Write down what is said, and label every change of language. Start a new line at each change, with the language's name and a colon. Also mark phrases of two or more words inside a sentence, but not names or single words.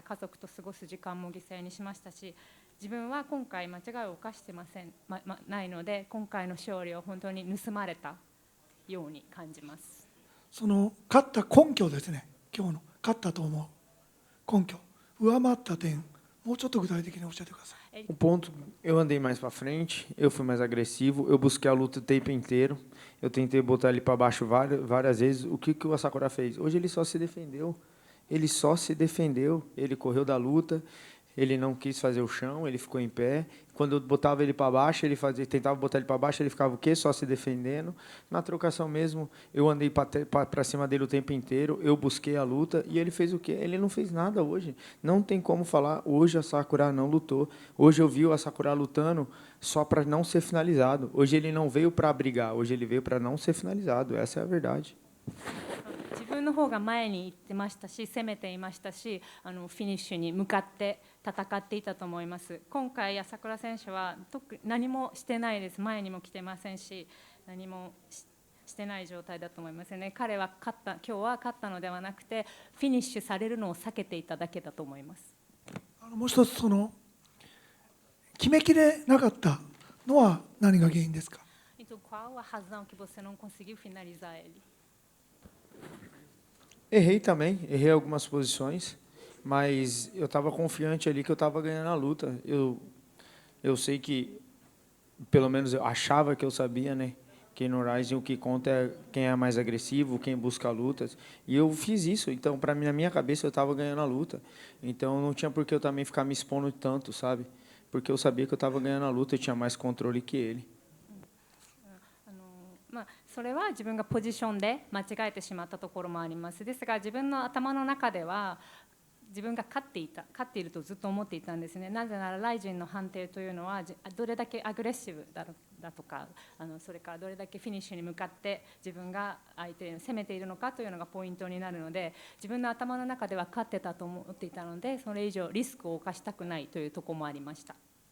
Japanese: 家族と過ごす時間も犠牲にしましたし、自分は今回間違いを犯してないので、今回の勝利を本当に盗まれたように感じます。その勝った根拠ですね。今日の勝ったと思う根拠、上回った点、もうちょっと具体的に教えてください。
Portuguese: O ponto, eu andei mais para frente, eu fui mais agressivo, eu busquei a luta o tempo inteiro, eu tentei botar ele para baixo várias vezes. O que o Asakura fez? Hoje ele só se defendeu, ele correu da luta, ele não quis fazer o chão, ele ficou em pé. Quando eu botava ele para baixo, tentava botar ele para baixo, ele ficava o quê? Só se defendendo. Na trocação mesmo, eu andei para cima dele o tempo inteiro, eu busquei a luta e ele fez o quê? Ele não fez nada hoje. Não tem como falar, hoje a Sakura não lutou. Hoje eu vi o Asakura lutando só para não ser finalizado. Hoje ele não veio para brigar, hoje ele veio para não ser finalizado. Essa é a verdade.
Japanese: 自分の方が前に行ってましたし、攻めていましたし、フィニッシュに向かって戦っていたと思います。今回朝倉選手は何もしてないです。前にも来てませんし、何もしてない状態だと思いますね。彼は今日は勝ったのではなくて、フィニッシュされるのを避けていただけだと思います。もう一つ、決めきれなかったのは何が原因ですか？
Portuguese: Então, qual a razão que você não conseguiu finalizar ele? Errei também, errei algumas posições, mas eu estava confiante ali que eu estava ganhando a luta. Eu sei que, pelo menos eu achava que eu sabia, né? Que no Rising o que conta é quem é mais agressivo, quem busca lutas. E eu fiz isso, então para mim, na minha cabeça eu estava ganhando a luta. Então não tinha por que eu também ficar me expondo tanto, sabe? Porque eu sabia que eu estava ganhando a luta e tinha mais controle que ele.
Japanese: それは自分がポジションで間違えてしまったところもあります。ですが自分の頭の中では自分が勝っているとずっと思っていたんですね。なぜならライジンの判定というのはどれだけアグレッシブだとか、それからどれだけフィニッシュに向かって自分が相手を攻めているのかというのがポイントになるので、自分の頭の中では勝ってたと思っていたので、それ以上リスクを冒したくないというところもありました。